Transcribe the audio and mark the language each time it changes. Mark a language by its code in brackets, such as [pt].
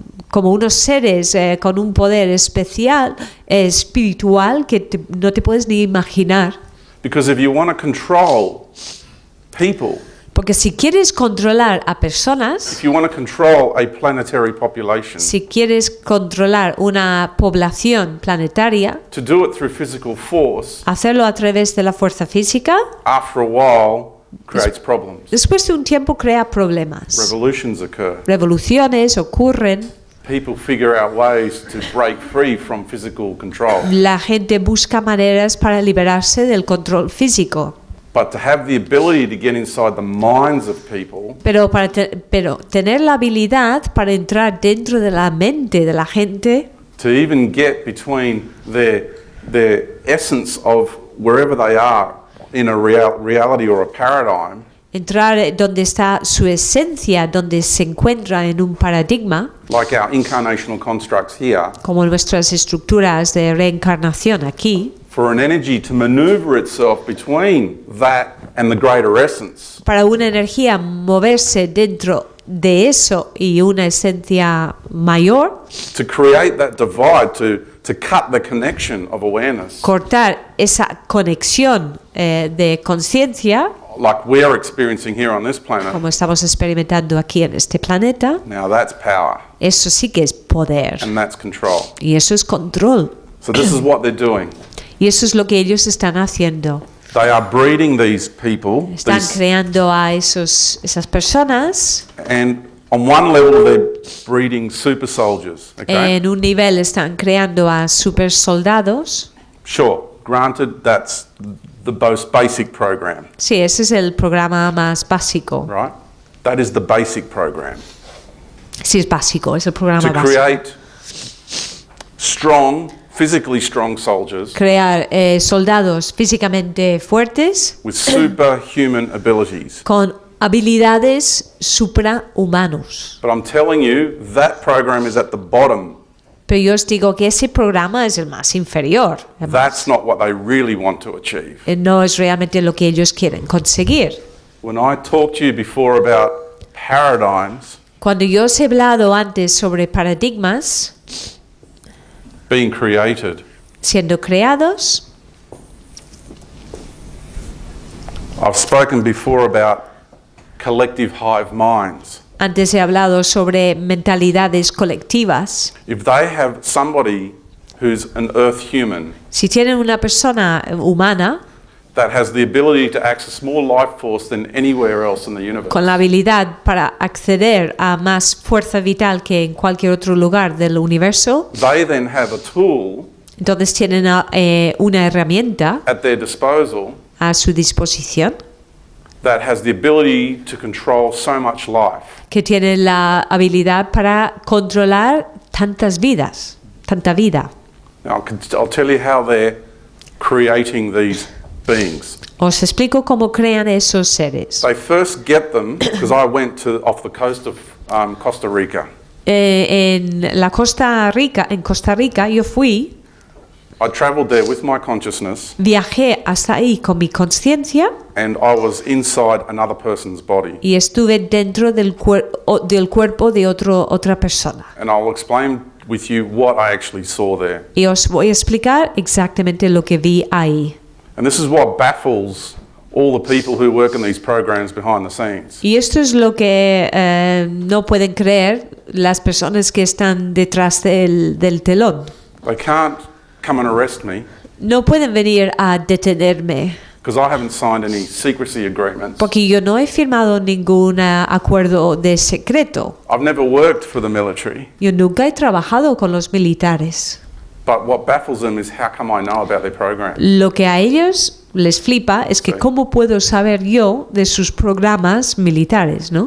[es] como unos seres con un poder especial, espiritual, que no te puedes ni imaginar. [en] Because if you want to control people, [es] Porque si quieres controlar a personas, [en] if you want to control a planetary population, [es] si quieres controlar una población planetaria, [en] to do it through physical force, [es] hacerlo a través de la fuerza física, [en] after a while, creates problems. [es] después de un tiempo crea problemas. [en] Revolutions occur. [es] Revoluciones ocurren, [en] People figure out ways to break free from physical control. [es] la gente busca maneras para liberarse del control físico. [en] But to have the ability to get inside the minds of people [es] Pero tener la habilidad para entrar dentro de la mente de la gente, [en] to even get between their essence of wherever they are in a reality or a paradigm, [es] entrar donde está su esencia, donde se encuentra en un paradigma, [en] like our incarnational constructs here, [es] como nuestras estructuras de reencarnación aquí, [en] for an energy to maneuver itself between that and the greater essence, [es] para una energía moverse dentro de eso y una esencia mayor, [en] to create that divide, to cut the connection of awareness, [es] cortar esa conexión de conciencia, [en] like we are experiencing here on this planet. [es] como estamos experimentando aquí en este planeta, [en] Now that's power [es] eso sí que es poder [en] and that's control. [es] y eso es control. [en] So this is what they're doing. [es] Y eso es lo que ellos están haciendo. [en] They are breeding these people, [es] Están creando a esas personas. [en] and on one level they're breeding super soldiers. Okay, [es] En un nivel están creando a super soldados. [en] sure. Granted, that's the most basic program, [es] Sí, ese es el programa más básico. [en] right? That is the basic program. [es] Sí, es básico, es el programa [en] To [es] básico. [en] create strong, physically strong soldiers [es] Crear soldados físicamente fuertes [en] with superhuman abilities. [es] con habilidades suprahumanos. [en] But I'm telling you, that program is at the bottom. [es] Pero yo os digo que ese programa es el más inferior. [en] That's not what they really want to achieve. [es] No es realmente lo que ellos quieren conseguir. [en] When I talked to you before about paradigms [es] Cuando yo os he hablado antes sobre paradigmas [en] being created, [es] siendo creados, [en] I've spoken before about collective hive minds. [es] antes he hablado sobre mentalidades colectivas. [en] If they have somebody who's an earth human [es] Si tienen una persona humana [en] that has the ability to access more life force than anywhere else in the universe, [es] con la habilidad para acceder a más fuerza vital que en cualquier otro lugar del universo, [en] they then have a tool [es] entonces tienen una herramienta [en] at their disposal [es] a su disposición [en] that has the ability to control so much life. [es] que tiene la habilidad para controlar tantas vidas, tanta vida. [en] Now, I'll tell you how they're creating these beings. [es] Os explico cómo crean esos seres. [en] They first get them, because I went off the coast of Costa Rica. [es] En Costa Rica, yo fui, [en] I travelled there with my consciousness, [es] viajé hasta ahí con mi conciencia [en] and I was inside another person's body. [es] y estuve dentro del cuerpo de otra persona. [en] And I'll explain with you what I actually saw there. [es] Y os voy a explicar exactamente lo que vi ahí. [en] And this is what baffles all the people who work in these programs behind the scenes. [es] Y esto es lo que no pueden creer las personas que están detrás del telón. [en] They can't come and arrest me [es] No pueden venir a detenerme [en] because I haven't signed any secrecy agreements. [es] porque yo no he firmado ningún acuerdo de secreto. [en] I've never worked for the military. [es] Yo nunca he trabajado con los militares. [en] But what baffles them is how come I know about their program. [es] Lo que a ellos les flipa es que Sí. cómo puedo saber yo de sus programas militares, ¿no?